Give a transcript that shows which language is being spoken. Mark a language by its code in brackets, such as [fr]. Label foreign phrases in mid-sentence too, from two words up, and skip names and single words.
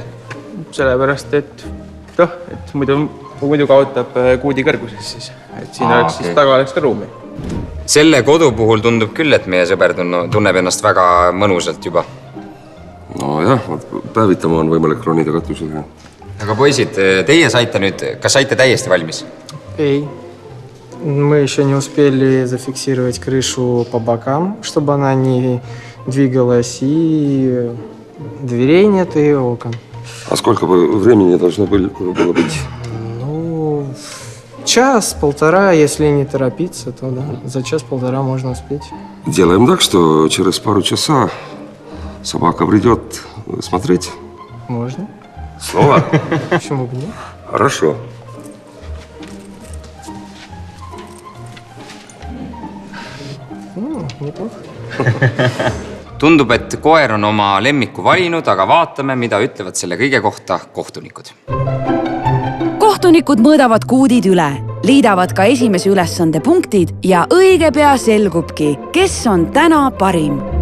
[et] Sellepärast, et muidu kaotab kuudi kõrguses siis. Et siin oleks siis taga oleks ka ruumi. Selle kodu puhul tundub küll, et meie sõber tunneb ennast väga mõnusalt juba. Nojah, päevitama on võimalik ronida katusega. Aga poisid, teie saite nüüd, kas saite täiesti valmis? Ei. [ru] Мы еще не успели зафиксировать крышу по бокам, чтобы она не двигалась, и дверей нет, и окон. А сколько времени должно было быть? Ну, час-полтора, если не торопиться, то да, за час-полтора можно успеть. Делаем так, что через пару часа собака придет смотреть. Можно. Снова? Почему бы нет? Хорошо. Неплохо. [et] Tundub, et koer on oma lemmiku valinud, aga vaatame, mida ütlevad selle kõige kohta kohtunikud. Kohtunikud mõõdavad kuudid üle, liidavad ka esimese ülesande punktid ja õige pea selgubki, kes on täna parim.